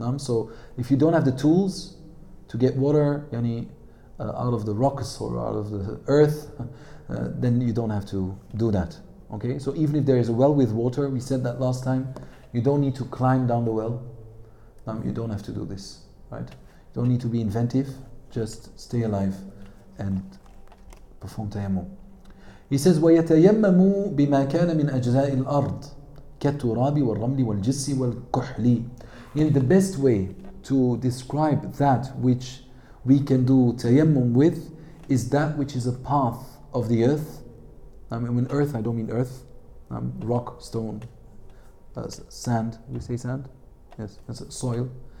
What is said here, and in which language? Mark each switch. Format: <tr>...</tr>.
<en>So if you don't have the tools to get water out of the rocks or out of the earth, then you don't have to do that. Okay, so even if there is a well with water, we said that last time, you don't need to climb down the well. You don't have to do this, right? You don't need to be inventive, just stay alive and perform tayammum. He says,</en> <ar>وَيَتَيَمَّمُ بِمَا كَانَ مِنْ أَجْزَاءِ الْأَرْضِ كَالتُّرَابِ وَالرَّمْلِ وَالْجِسِّ وَالْكُحْلِ.</ar> <en>The best way to describe that which we can do tayammum with is that which is a path of the earth, I mean, when earth, I don't mean earth. Rock, stone, sand. We say sand? Yes, that's soil.</en>